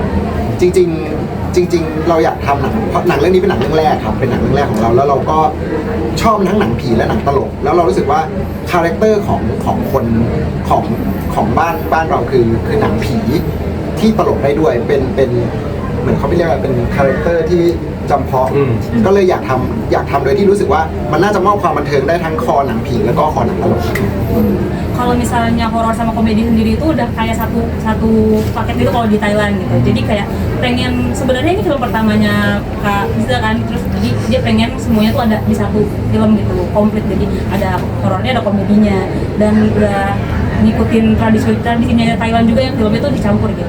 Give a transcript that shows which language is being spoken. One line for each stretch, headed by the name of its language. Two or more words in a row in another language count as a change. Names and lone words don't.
Thai: จริงเราอยากทำหนังเพราะหนังเรื่องนี้เป็นหนังเรื่องแรกครับเป็นหนังเรื่องแรกของเราแล้วเราก็ชอบทั้งหนังผีและหนังตลกแล้วเรารู้สึกว่าคาแรคเตอร์ของคนของบ้านเราคือหนังผีที่ตลกได้ด้วยเป็นเหมือนเขาเรียกว่าเป็นคาแรคเตอร์ที่จำเพาะก็เลยอยากทำโดยที่รู้สึกว่ามันน่าจะมอบความบันเทิงได้ทั้งคอหนังผีแล้วก็คอหนังตลก
Indonesian: Kalau misalnya horor sama komedi sendiri itu udah kayak satu paket itu kalau di Thailand gitu. Jadi kayak pengen sebenarnya ini film pertamanya Kak Bisa kan, terus jadi dia pengen semuanya tuh ada di satu film gitu, komplit. Jadi ada horornya, ada komedinya, dan udah ngikutin tradisinya Thailand juga yang filmnya tuh dicampur gitu.